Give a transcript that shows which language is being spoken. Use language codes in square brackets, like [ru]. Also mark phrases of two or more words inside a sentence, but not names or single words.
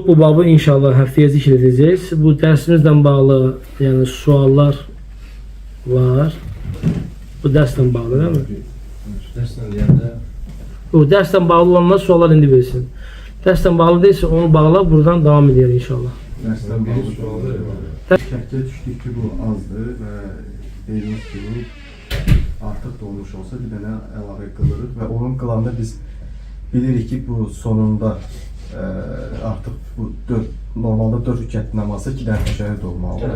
[tr] Bu babı inşallah haftaya zikr edeceğiz. Bu dersimizle bağlı yani suallar var. Bu dersle bağlı değil mi? [az] Dersle deyəndə [tr] O dersle bağlı olanlar suallar indi versin. Dersle bağlı değilse onu bağla, buradan devam edelim inşallah. [az] dərsdən biri sualı Şəklə düşdük ki, bu azdır və dediyimiz kimi artıq dolmuş olsa bir dənə əlavə qılırıq və onun qılanda biz bilirik ki, bu sonunda artıq bu normalda 4 rükət namazı 2 dənə təşəhhüd olmalıdır.